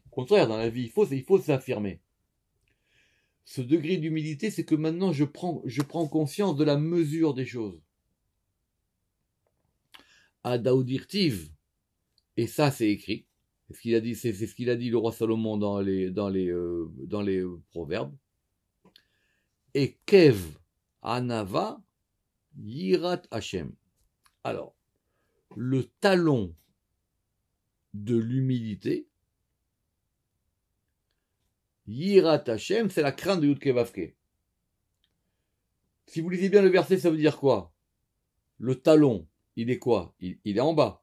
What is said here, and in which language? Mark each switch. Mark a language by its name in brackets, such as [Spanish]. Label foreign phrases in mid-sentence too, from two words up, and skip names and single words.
[French] Au contraire, dans la vie, il faut s'affirmer. Ce degré d'humilité, c'est que maintenant je prends conscience de la mesure des choses. Adaoudirtiv, et ça c'est écrit. C'est ce qu'il a dit, c'est ce qu'il a dit le roi Salomon dans les proverbes. [Hebrew] עקב ענוה יראת השם. [French] Alors, le talon de l'humilité, [Hebrew] יראת השם, [French] c'est la crainte de Yudke Vavke. Si vous lisez bien le verset, ça veut dire quoi? Le talon, il est quoi? Il est en bas.